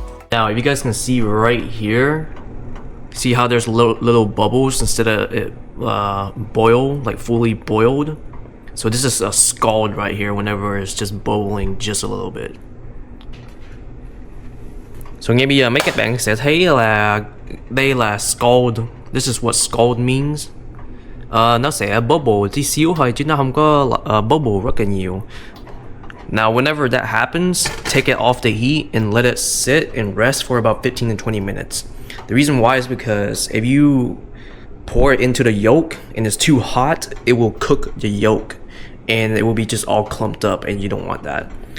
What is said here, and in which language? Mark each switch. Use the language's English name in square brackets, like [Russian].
[English] Now, if you guys can see right here, see how there's little bubbles instead of it boiled, like fully boiled? So this is a scald right here whenever it's just bubbling just a little bit. [Vietnamese] So ngay bây giờ mấy các bạn sẽ thấy là đây là scald. [English] This is what scald means. [Vietnamese] Nó sẽ bubble tí xíu thôi chứ nó không có bubble rất là nhiều. [English] Now, whenever that happens, take it off the heat and let it sit and rest for about 15 to 20 minutes. The reason why is because if you pour it into the yolk and it's too hot, it will cook the yolk and it will be just all clumped up and you don't want that.